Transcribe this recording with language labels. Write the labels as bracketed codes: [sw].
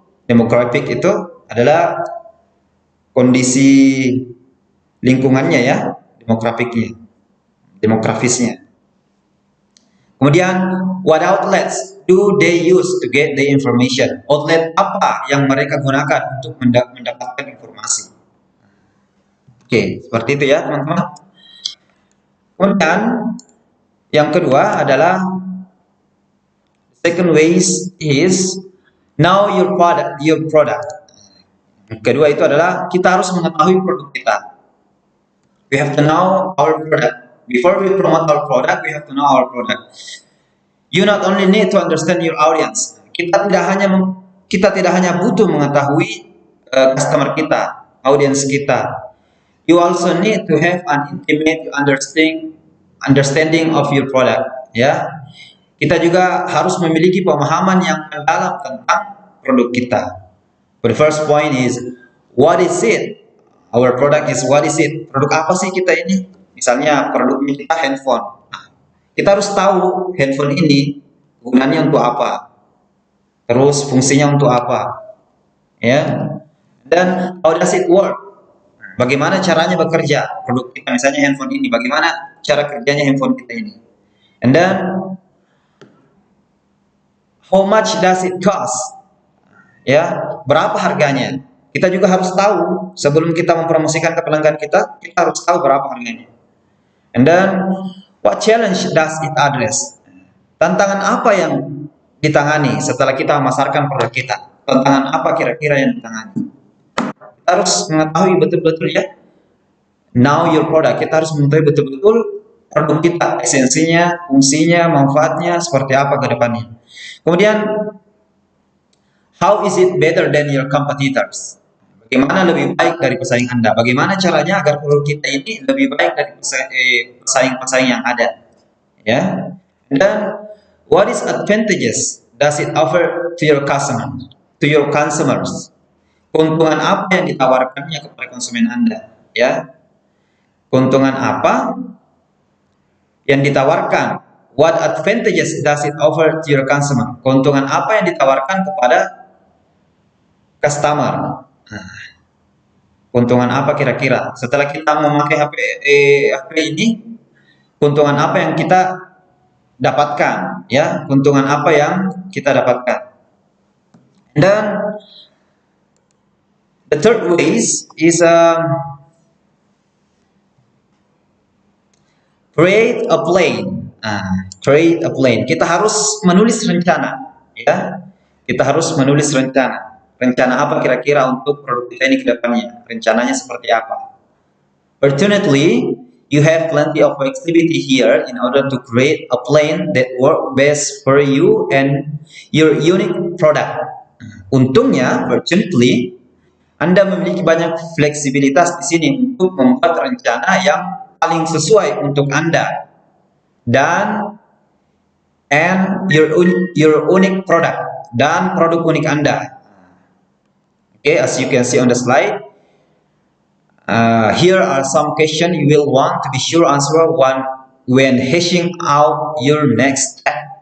[id] Demographic itu adalah kondisi lingkungannya ya, demografisnya. [en] Kemudian, what outlets do they use to get the information? [id] Outlet apa yang mereka gunakan untuk mendapatkan informasi? Oke, seperti itu ya teman-teman. Kemudian, yang kedua adalah [en] second ways is know your product. [id] Yang kedua itu adalah kita harus mengetahui produk kita. [en] We have to know our product. Before we promote our product, we have to know our product. You not only need to understand your audience. [id] Kita tidak hanya butuh mengetahui customer kita, audience kita. [en] You also need to have an intimate understanding of your product. [id] Ya, kita juga harus memiliki pemahaman yang mendalam tentang produk kita. [en] But the first point is, what is it? Our product is what is it? [id] Produk apa sih kita ini? Misalnya produknya kita handphone. Nah, kita harus tahu handphone ini gunanya untuk apa, terus fungsinya untuk apa, ya. Dan [en] how does it work? [id] Bagaimana caranya bekerja produk kita, misalnya handphone ini, bagaimana cara kerjanya handphone kita ini. [en] And then how much does it cost? [id] Ya, berapa harganya? Kita juga harus tahu sebelum kita mempromosikan ke pelanggan kita harus tahu berapa harganya. [en] And then what challenge does it address? [id] Tantangan apa yang ditangani setelah kita memasarkan produk kita? Tantangan apa kira-kira yang ditangani? Kita harus mengetahui betul-betul ya. [en] Know your product. [id] Kita harus mengetahui betul-betul produk kita, esensinya, fungsinya, manfaatnya seperti apa ke depannya. [en] Kemudian, how is it better than your competitors? [id] Bagaimana lebih baik dari pesaing Anda? Bagaimana caranya agar produk kita ini lebih baik dari pesaing-pesaing yang ada? Ya. [en] Dan what is advantages does it offer to your consumers? [id] Keuntungan apa yang ditawarkannya kepada konsumen Anda? Ya. Keuntungan apa yang ditawarkan? [en] What advantages does it offer to your consumer? [id] Keuntungan apa yang ditawarkan kepada customer? Keuntungan apa kira-kira setelah kita memakai HP ini? Keuntungan apa yang kita dapatkan? Ya, keuntungan apa yang kita dapatkan? [en] Dan the third ways is create a plan. Create a plan. [id] Kita harus menulis rencana. Ya, kita harus menulis rencana. Rencana apa kira-kira untuk produk kita ini ke depannya? Rencananya seperti apa? [en] Fortunately, you have plenty of flexibility here in order to create a plan that work best for you and your unique product. [id] Untungnya, fortunately, Anda memiliki banyak fleksibilitas di sini untuk membuat rencana yang paling sesuai untuk Anda dan [en] your unique product [id] dan produk unik Anda. [en] Okay, as you can see on the slide, here are some questions you will want to be sure answer when hashing out your next step.